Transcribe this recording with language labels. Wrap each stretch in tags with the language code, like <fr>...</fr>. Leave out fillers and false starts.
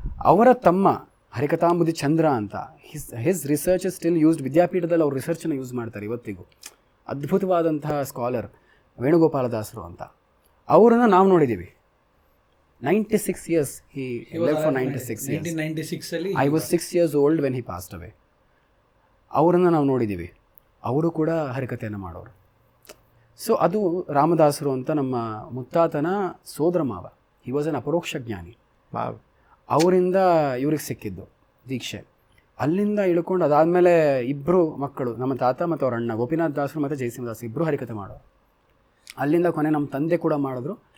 <kn>ಅವರ ತಮ್ಮ ಹರಿಕಥಾಂಬುದಿ ಚಂದ್ರ ಅಂತ,</kn> <en>His research is still used.</en> <kn>ವಿದ್ಯಾಪೀಠದಲ್ಲಿ ಅವ್ರ ರಿಸರ್ಚನ್ನು ಯೂಸ್ ಮಾಡ್ತಾರೆ ಇವತ್ತಿಗೂ. ಅದ್ಭುತವಾದಂತಹ ಸ್ಕಾಲರ್ ವೇಣುಗೋಪಾಲದಾಸರು ಅಂತ. ಅವರನ್ನು ನಾವು ನೋಡಿದ್ದೀವಿ.</kn> <en>96 years he lived for 96 years.</en> <kn>1996 ಅಲ್ಲಿ</kn> <en>I was 6 years old when he passed away.</en> <kn>ಅವರನ್ನು ನಾವು ನೋಡಿದ್ದೀವಿ. ಅವರು ಕೂಡ ಹರಿಕತೆಯನ್ನು ಮಾಡೋರು. ಸೊ ಅದು ರಾಮದಾಸರು ಅಂತ ನಮ್ಮ ಮುತ್ತಾತನ ಸೋದರ ಮಾವ.</kn> <en>he was an</en> <kn>ಅಪರೋಕ್ಷ ಜ್ಞಾನಿ. ಅವರಿಂದ ಇವ್ರಿಗೆ ಸಿಕ್ಕಿದ್ದು ದೀಕ್ಷೆ. ಅಲ್ಲಿಂದ ಇಳ್ಕೊಂಡು ಅದಾದಮೇಲೆ 2 ಮಕ್ಕಳು, ನಮ್ಮ ತಾತ ಮತ್ತು ಅವ್ರ ಅಣ್ಣ ಗೋಪಿನಾಥ್ ದಾಸರು ಮತ್ತು ಜಯಸಿಂಹದಾಸರು, 2 ಹರಿಕತೆ ಮಾಡೋರು. ಅಲ್ಲಿಂದ ಕೊನೆ ನಮ್ಮ ತಂದೆ ಕೂಡ ಮಾಡಿದ್ರು.</kn>